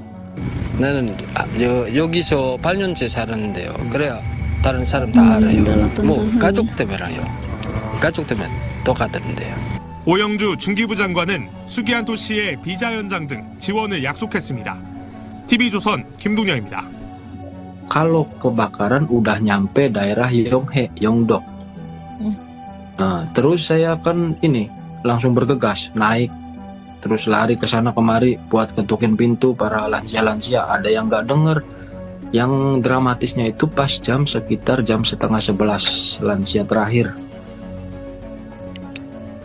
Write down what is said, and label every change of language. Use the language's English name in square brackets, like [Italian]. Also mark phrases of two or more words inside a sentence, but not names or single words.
[Korean] 나는 여기서 8년째 살았는데요. 그래야 다른 사람 다 알아요. 뭐 가족 때문에 알아요. 가족 때문에 똑같은데요. 오영주 중기부 장관은 수기안토 씨의 비자 연장 등 지원을 약속했습니다. TV조선 김동현입니다. [Indonesian] Kalau kebakaran udah nyampe daerah Yonghe, Yeongdeok. Terus saya kan ini langsung bergegas, naik, terus lari ke sana kemari buat ketukin pintu para lansia-lansia. Ada yang nggak denger. Yang dramatisnya itu pas sekitar jam setengah 11 lansia terakhir.